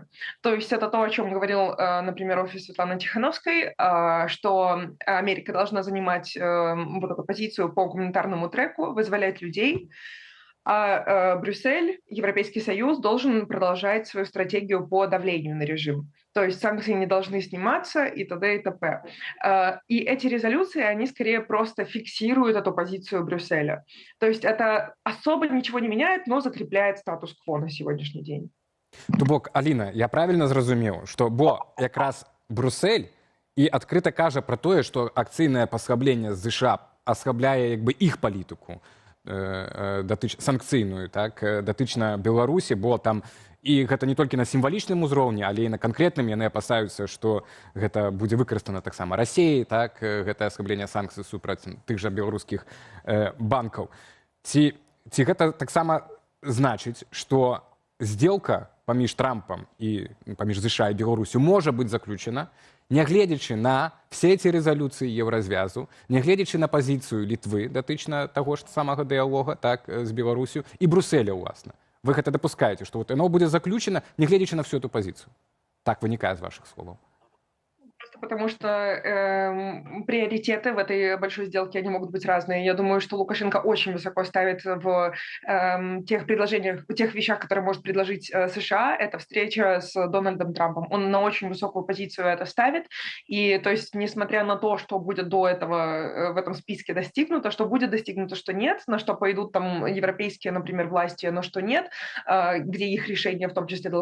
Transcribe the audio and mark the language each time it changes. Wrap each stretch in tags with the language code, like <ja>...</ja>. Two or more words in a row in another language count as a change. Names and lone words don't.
<ru>То есть это то, о чем говорил, например, офис Светланы Тихановской, что Америка должна занимать вот эту позицию по гуманитарному треку, вызволять людей, а Брюссель, Европейский Союз должен продолжать свою стратегию по давлению на режим. То есть санкции не должны сниматься и т.д. и т.п. И эти резолюции, они скорее просто фиксируют эту позицию Брюсселя. То есть это особо ничего не меняет, но закрепляет статус-кво на сегодняшний день.</ru> <be>То бок, Аліна, я правильно зразумеў, што якраз Брюссель і адкрыта кажа пра тое, што акцыйнае паслабленне з США аслабляе іх палітыку, санкцыйную, так, датычна Беларусі, бо там і гэта не толькі на сімвалічным узроўні, але і на канкрэтным яны апасаюцца, што гэта будзе выкарыстана таксама Расіяй, так, гэтае аслабленне санкцый супраць тых жа беларускіх банкаў. Ці гэта таксама значыць, што сделка паміж Трампам і паміж США і Беларусю можа быць заключана, нягледзячы на</be> <ru>все эти</ru> <be>резолюцыі еўразвязу, нягледзячы на пазіцыю Літвы датычна таго ж самага дыялога, так, з Беларусю і Брюсселя, уласна. Вы гэта дапускаеце, што яно будзе заключана, нягледзячы на</be> <ru>всю эту</ru> <be>пазіцыю. Так вынікае з вашых словаў.</be> <ru>Потому что приоритеты в этой большой сделке, они могут быть разные. Я думаю, что Лукашенко очень высоко ставит в тех предложениях, в тех вещах, которые может предложить США, это встреча с Дональдом Трампом. Он на очень высокую позицию это ставит. И то есть, несмотря на то, что будет до этого в этом списке достигнуто, что будет достигнуто, что нет, на что пойдут там европейские, например, власти, но что нет, где их решение в том числе</ru>